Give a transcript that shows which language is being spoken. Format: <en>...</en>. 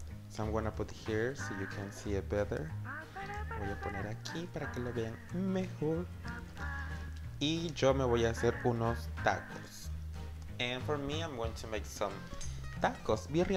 <en>So I'm gonna put here so you can see it better.</en> <es>Voy a poner aquí para que lo vean mejor. Y yo me voy a hacer unos tacos.</es> <en>And for me, I'm going to make some tacos.</en>